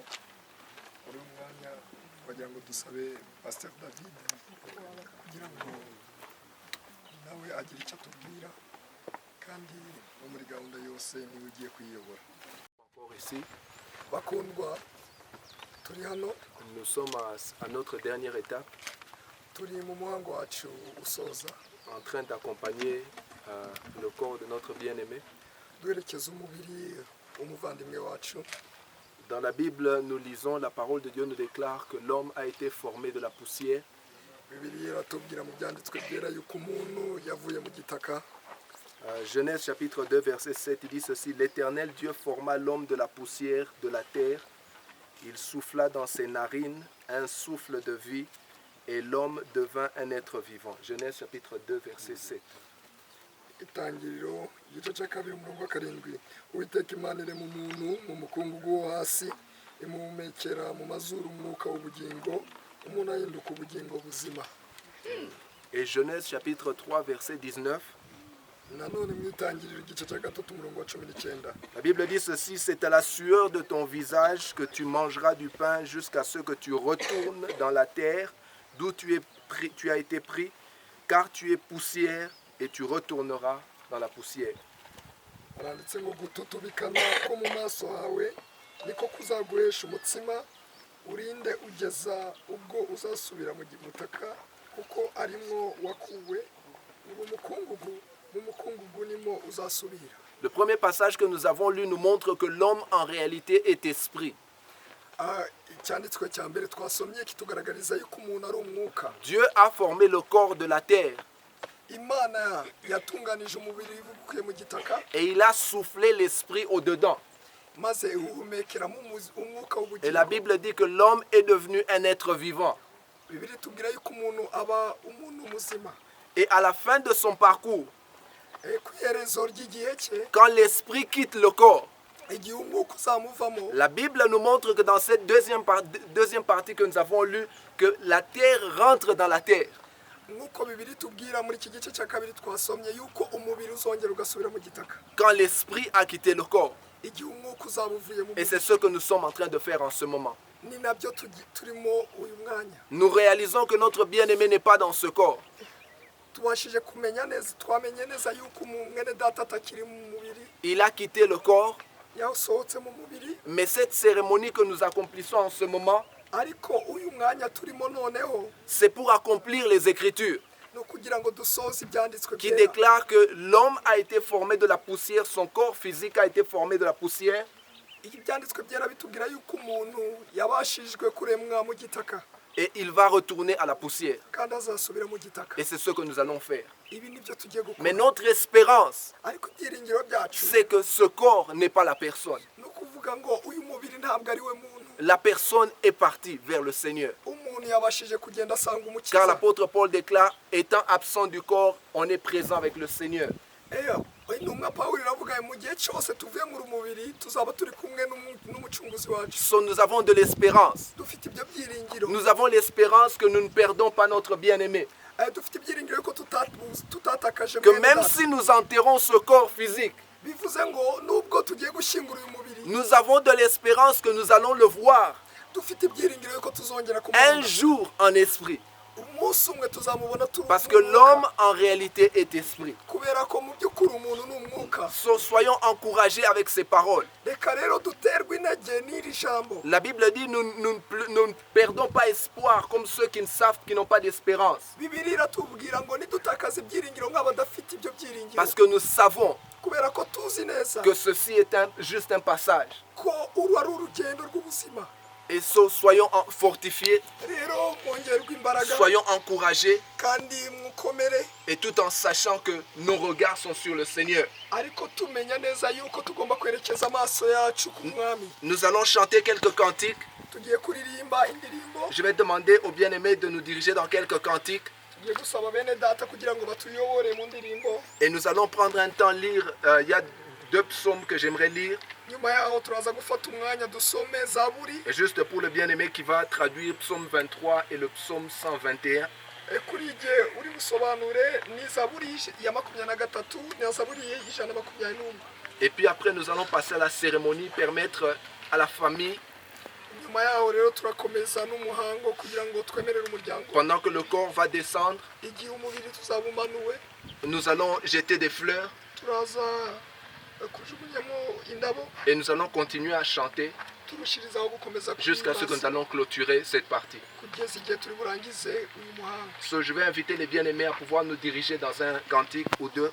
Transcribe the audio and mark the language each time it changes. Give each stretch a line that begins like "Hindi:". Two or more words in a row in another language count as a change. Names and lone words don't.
Kinyarwanda: Muri uyu mwanya twagira ngo dusabe Pastor David kugira ngo nawe agire icyo atubwira, kandi no muri gahunda yose niwe ugiye kuyiyobora. Bakundwa, turi hano,
French: nous sommes à notre dernière étape,
Kinyarwanda: turi mu muhango wacu usoza,
French: en train d'accompagner le corps de notre bien-aimé.
Kinyarwanda: duherekeza umubiri umuvandimwe wacu.
French: Dans la Bible, nous lisons, la parole de Dieu nous déclare que l'homme a été formé de la poussière.
Kinyarwanda: Bibiliya iratubwira mu byanditswe byera yuko umuntu yavuye mu gitaka.
French: Genèse chapitre 2 verset 7, il dit ceci: l'Éternel Dieu forma l'homme de la poussière de la terre, il souffla dans ses narines un souffle de vie et l'homme devint un être vivant. Genèse chapitre 2 verset 7.
Kinyarwanda: Itangiriro igice cya kabiri umurongo wa karindwi. Uwiteka Imana irema umuntu mu mukungugu wo hasi, imuhumekera mu mazuru umwuka w'ubugingo, umuntu ahinduka ubugingo buzima.
French: Et Genèse chapitre 3 verset 19.
Kinyarwanda: Nanone mu itangiriro igice cya gatatu umurongo wa 19.
French: La Bible dit ceci: c'est à la sueur de ton visage que tu mangeras du pain jusqu'à ce que tu retournes dans la terre d'où tu as été pris, car tu es poussière et tu retourneras dans la poussière.
Kinyarwanda: Aranditse ngo gututubikana ko mu maso hawe niko kuzaguhesha umutsima, urinde ugeza ubwo uzasubira mu gitaka, kuko arimwo wakuwe, mu mukungugu nimo uzasubira.
French: Le premier passage que nous avons lu nous montre que l'homme en réalité est esprit.
Kinyarwanda: Icyanditswe cya mbere twasomye kitugaragariza yuko umuntu ari umwuka.
French: Dieu a formé le corps de la terre.
Kinyarwanda: Imana yatunganije umubiri bukuye mu gitaka.
French: Et il a soufflé l'esprit au-dedans.
Kinyarwanda: Maze uhumekera mu umwuka w'ubugingo.
French: Et la Bible dit que l'homme est devenu un être vivant.
Kinyarwanda: Bibiliya itubwira yuko umuntu aba umuntu muzima.
French: Et à la fin de son parcours,
Kinyarwanda: ku iherezo ry'igihe cye,
French: quand l'esprit quitte le corps,
Kinyarwanda: igihe umwuka uzamuvamo,
French: la Bible nous montre que dans cette deuxième partie que nous avons lue, que la terre rentre dans la terre.
Kinyarwanda: Nk'uko Bibiliya itubwira muri iki gice cya kabiri twasomye yuko umubiri uzongera ugasubira mu gitaka.
French: Quand l'esprit a quitté le corps.
Kinyarwanda: Igihe umwuka uzaba uvuye mu.
French: Et c'est ce que nous sommes en train de faire en ce moment.
Kinyarwanda: Ni nabyo turimo uyu mwanya.
French: Nous réalisons que notre bien-aimé n'est pas dans ce corps.
Kinyarwanda: Tubashije kumenya neza, twamenye neza yuko mwene data atakiri mu mubiri.
French: Il a quitté le corps.
Kinyarwanda: Yasohotse mu mubiri.
French: Mais cette cérémonie que nous accomplissons en ce moment,
Kinyarwanda: ariko uyu mwanya turimo noneho,
French: c'est pour accomplir les Écritures
Kinyarwanda: no kugira ngo dusoze ibyanditswe
French: qui déclarent que l'homme a été formé de la poussière, son corps physique a été formé de la poussière.
Kinyarwanda: Ibyanditswe byera bitubwira yuko umuntu yabashijwe kuremwa mu gitaka.
French: Et il va retourner à la poussière.
Kinyarwanda: Kandi azasubira mu gitaka.
French: Et c'est ce que nous allons faire.
Kinyarwanda: Ibi nibyo tugiye gukora.
French: Mais notre espérance,
Kinyarwanda: ariko ibyiringiro byacu,
French: c'est que ce corps n'est pas la personne.
Kinyarwanda: No kuvuga ngo uyu mubiri ntabwo ari we muntu.
French: La personne est partie vers le Seigneur.
Kinyarwanda: Umuntu yabashije kugenda asanga umukiza.
French: Car l'apôtre Paul déclare, étant absent du corps, on est présent avec le Seigneur.
Kinyarwanda: Intumwa Pawulo iravuga mu gihe cyose tuvuye mu mubiri tuzaba turi kumwe n'umucunguzi wacu.
French: So nous avons de l'espérance.
Kinyarwanda: Dufite ibyo byiringiro.
French: Nous avons l'espérance que nous ne perdons pas notre bien-aimé.
Kinyarwanda: Dufite ibyiringiro ko tutatakaje.
French: Que même si nous enterrons ce corps physique,
Kinyarwanda: bivuze ngo nubwo tugiye gushyingura uyu mubiri
French: nous avons de l'espérance que nous allons le voir
Kinyarwanda: dufite ibyiringiro yuko tuzongera
French: un
Kinyarwanda: kumubona
French: jour en esprit.
Kinyarwanda: umunsi umwe tuzamubona turi
French: Parce que l'homme en réalité est esprit.
Kinyarwanda: kubera ko mu by'ukuri umuntu ni umwuka.
French: Soyons encouragés avec ces paroles.
Kinyarwanda: reka rero duterwe intege n'iri jambo.
French: La Bible dit nous ne perdons pas espoir comme ceux qui ne savent, qui n'ont pas d'espérance.
Kinyarwanda: Bibiliya iratubwira ngo nidutakaze ibyiringiro nk'abadafite ibyo byiringiro.
French: Parce que nous savons
Kinyarwanda: kubera ko tuzi neza
French: que ceci est juste un passage.
Kinyarwanda: ko uru ari urugendo rw'ubuzima.
French: Et soyons fortifiés,
Kinyarwanda: rero mwongerwe imbaraga
French: soyons encouragés,
Kinyarwanda: kandi mukomere
French: et tout en sachant que nos regards sont sur le Seigneur.
Kinyarwanda: ariko tumenya neza yuko tugomba kwerekeza amaso yacu ku mwami.
French: Nous allons chanter quelques cantiques.
Kinyarwanda: tugiye kuririmba indirimbo.
French: Je vais demander aux bien-aimés de nous diriger dans quelques cantiques.
Kinyarwanda: tugiye gusaba bene data kugira ngo batuyobore mu ndirimbo.
French: Et nous allons prendre un temps lire. Il y a 2 psaumes que j'aimerais lire.
Kinyarwanda: nyuma yaho turaza gufata umwanya dusome zaburi.
French: Et juste pour le bien-aimé qui va traduire psaume 23 et le psaume 121.
Kinyarwanda: kuri jye uri busobanure ni zaburi ya 23 na zaburi y'ijana 21.
French: Et puis après nous allons passer à la cérémonie, permettre à la famille,
Kinyarwanda: nyuma yaho rero turakomeza n'umuhango kugira ngo twemerere umuryango.
French: pendant que le corps va descendre,
Kinyarwanda: igihe umubiri tuzabumanuwe
French: nous allons jeter des fleurs
Kinyarwanda: turaza kujugunyamo indabo.
French: et nous allons continuer à chanter
Kinyarwanda: turushirizaho gukomeza
French: jusqu'à ce que nous allons clôturer cette partie.
Kinyarwanda: kugeza igihe turi burangize uyu muhango.
French: So, je vais inviter les bien-aimés à pouvoir nous diriger dans un cantique ou deux.